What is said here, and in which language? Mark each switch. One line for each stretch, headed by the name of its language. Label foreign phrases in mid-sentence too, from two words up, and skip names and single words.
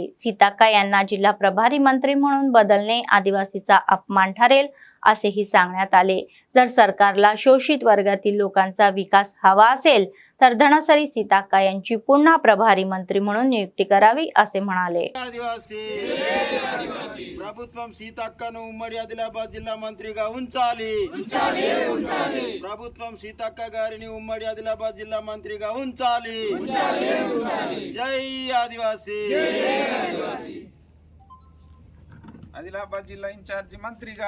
Marathi: सीताक्का यांना जिल्हा प्रभारी मंत्री म्हणून बदलणे आदिवासीचा अपमान ठरेल, असेही सांगण्यात आले। जर सरकारला शोषित वर्गातील लोकांचा विकास हवा असेल तर धनसरी सीताक्का यांची पुन्हा प्रभारी मंत्री म्हणून नियुक्ती करावी, असे म्हणाले।
Telugu: ప్రభుత్వం సీతక్కను ఉమ్మడి ఆదిలాబాద్ జిల్లా మంత్రిగా ఉంచాలి। ప్రభుత్వం సీతక్క గారిని ఉమ్మడి ఆదిలాబాద్ జిల్లా మంత్రిగా ఉంచాలి। జై ఆదివాసీ। ఆదిలాబాద్ జిల్లా ఇన్ఛార్జి మంత్రిగా